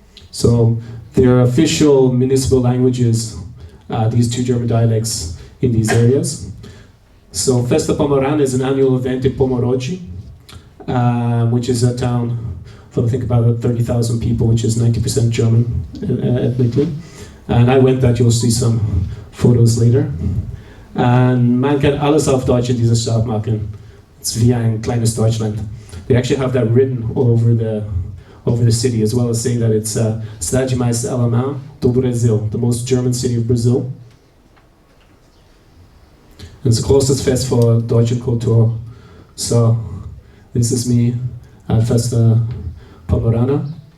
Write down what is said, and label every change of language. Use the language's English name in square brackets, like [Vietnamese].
[English] So there are official municipal languages, these two German dialects in these areas. So Festa Pomerana is an annual event in Pomoroggi, which is a town, I think about 30,000 people, which is 90% German ethnically. And I went that, you'll see some photos later. [German] And man kann alles auf Deutsch in dieser Stadt machen. [English] It's [German] wie ein kleines Deutschland. [English] They actually have that written all over the city, as well as saying that it's [Portuguese] Cidade mais alemã do Brasil, [English] the most German city of Brazil. It's the closest fest for [German] Deutsche Kultur. [English] So this is me at Festa Pomerana.